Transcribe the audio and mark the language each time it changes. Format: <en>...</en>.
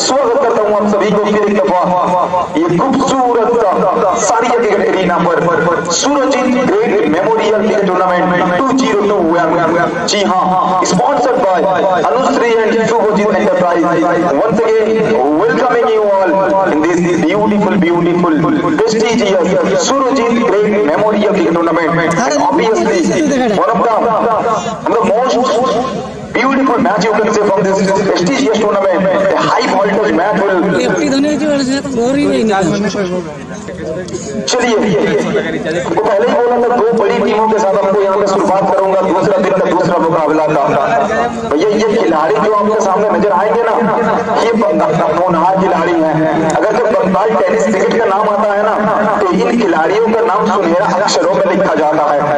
<hi>स्वागत करता हूँ आप सभी को फिर एक दफा ये खूबसूरत सारिया क्रिकेट एरिना पर Surjeet great memorial cricket tournament 2022। जी हाँ,</hi> <en>sponsored by</en> <hi>Anushree and Subhajit enterprise.</hi> <en>Once again welcoming you all in this beautiful prestigious Surajit great memorial cricket tournament. Obviously, one of the most beautiful match you can say from this prestigious tournament. A high voltage match will.</en> <hi>चलिए, वो पहले ही बोला था दो बड़ी टीमों के साथ आपको यहाँ पे शुरुआत करूंगा। दूसरा दिन का दूसरा मुकाबला था भैया। ये खिलाड़ी जो आपके सामने नजर आएंगे ना, ये होनहार खिलाड़ी हैं। अगर जब बंगाल टेनिस क्रिकेट का नाम आता है ना, तो इन खिलाड़ियों का नाम सुनहरा अक्षरों में लिखा जाता है।</hi>